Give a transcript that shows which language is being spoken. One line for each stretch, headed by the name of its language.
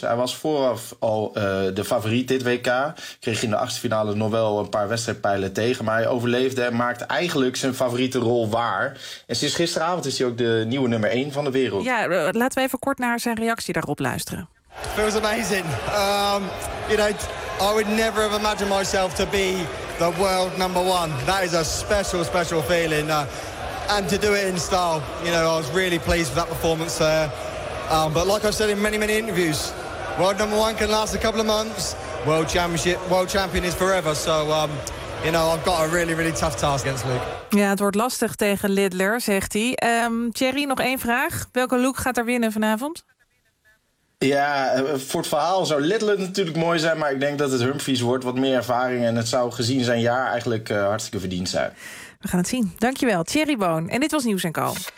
Dutch: Hij was vooraf al de favoriet dit WK. Kreeg in de 8e finale nog wel een paar wedstrijdpijlen tegen, maar hij overleefde en maakt eigenlijk zijn favoriete rol waar. En sinds gisteravond is hij ook de nieuwe nummer 1 van de wereld. Ja, laten we even kort naar zijn reactie daarop luisteren.
English: It feels amazing. You know, I would never have imagined myself to be the world number 1. That is a special, special feeling. And to do it in style, you know, I was really pleased with that performance there. But like I've said in many, many interviews, world number 1 can last a couple of months. World champion is forever. So, you know, I've got a really, really tough task against Luke.
Dutch: Ja, het wordt lastig tegen Littler, zegt hij. Thierry, nog 1 vraag. Welke Luke gaat er winnen vanavond? Ja, voor het verhaal zou Littler natuurlijk mooi zijn, maar ik denk dat het Humphries wordt. Wat meer ervaring en het zou gezien zijn jaar eigenlijk hartstikke verdiend zijn. We gaan het zien. Dankjewel, Thierry Boon. En dit was Nieuws & Co.